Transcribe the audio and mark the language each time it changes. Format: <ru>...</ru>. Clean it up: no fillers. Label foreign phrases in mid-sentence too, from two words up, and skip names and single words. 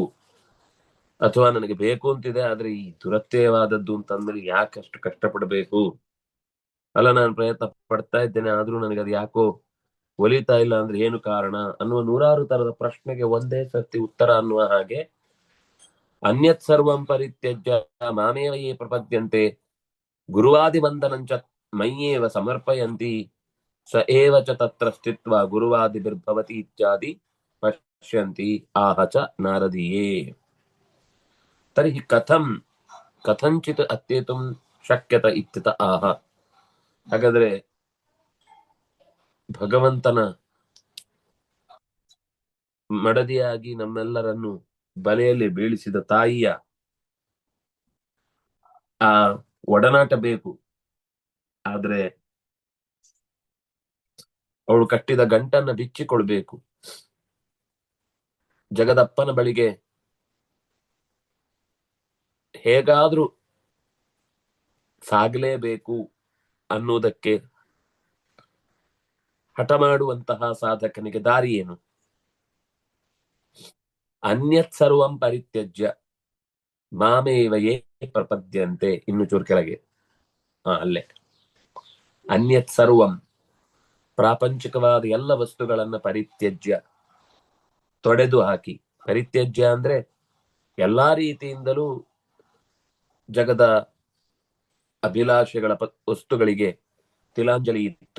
<kn>ಅಥವಾ ನನಗೆ ಬೇಕು ಅಂತಿದೆ, ಆದ್ರೆ ಈ ದುರತ್ಯಯವಾದದ್ದು ಅಂತಂದ್ರೆ ಯಾಕಷ್ಟು ಕಷ್ಟಪಡಬೇಕು? ಅಲ್ಲ, ನಾನು ಪ್ರಯತ್ನ ಪಡ್ತಾ ಇದ್ದೇನೆ ಆದ್ರೂ ನನಗೆ ಅದು ಯಾಕೋ ಒಲಿತಾ ಇಲ್ಲ ಅಂದ್ರೆ ಏನು ಕಾರಣ ಅನ್ನುವ ನೂರಾರು ತರದ ಪ್ರಶ್ನೆಗೆ ಒಂದೇ ಸರ್ತಿ ಉತ್ತರ ಅನ್ನುವ ಹಾಗೆ</kn> <sa>ಅನ್ಯತ್ ಸರ್ವಂ ಪರಿತ್ಯಜ್ಯ ಮಾಮೇವ ಯೇ ಪ್ರಪದ್ಯಂತೆ ಗುರುವಾದಿ ಬಂಧನಂಚ ಮಯ್ಯೇವ ಸಮರ್ಪಯಂತಿ ಸ ಏವ ಚ ತತ್ರ ಸ್ಥಿತ್ವಾ ಗುರುವಾದಿರ್ಭವತಿ ಇತ್ಯಾದಿ ಪಶ್ಯಂತಿ ಆಹ ಚ ನಾರದೀಯೇ. ತರ್ಹಿ ಕಥಂ ಕಥಂಚಿತ್ ಅತ್ಯೇತುಂ ಶಕ್ಯತ ಇತ್ಯತ ಆಹ.</sa> <kn>ಹಾಗಾದ್ರೆ ಭಗವಂತನ ಮಡದಿಯಾಗಿ ನಮ್ಮೆಲ್ಲರನ್ನು ಬಲೆಯಲ್ಲಿ ಬೀಳಿಸಿದ ತಾಯಿಯ ಆ ಒಡನಾಟ ಬೇಕು. ಆದ್ರೆ ಅವಳು ಕಟ್ಟಿದ ಗಂಟನ್ನ ಬಿಚ್ಚಿಕೊಳ್ಬೇಕು. ಜಗದಪ್ಪನ ಬಳಿಗೆ ಹೇಗಾದ್ರೂ ಸಾಗಲೇಬೇಕು ಅನ್ನುವುದಕ್ಕೆ ಹಠ ಮಾಡುವಂತಹ ಸಾಧಕನಿಗೆ ದಾರಿ ಏನು?</kn> <sa>ಅನ್ಯತ್ ಸರ್ವಂ ಪರಿತ್ಯಜ್ಯ ಮಾಮೇವಯೇ ಪ್ರಪದ್ಯಂತೆ.</sa> <kn>ಇನ್ನು ಚೂರು ಕೆಳಗೆ ಅಲ್ಲೇ</kn> <sa>ಅನ್ಯತ್ ಸರ್ವಂ,</sa> <kn>ಪ್ರಾಪಂಚಿಕವಾದ ಎಲ್ಲ ವಸ್ತುಗಳನ್ನ ಪರಿತ್ಯಜ್ಯ, ತೊಡೆದು ಹಾಕಿ. ಪರಿತ್ಯಜ್ಯ ಅಂದ್ರೆ ಎಲ್ಲಾ ರೀತಿಯಿಂದಲೂ ಜಗದ ಅಭಿಲಾಷೆಗಳ ವಸ್ತುಗಳಿಗೆ ತಿಲಾಂಜಲಿ ಇತ್ತು.</kn>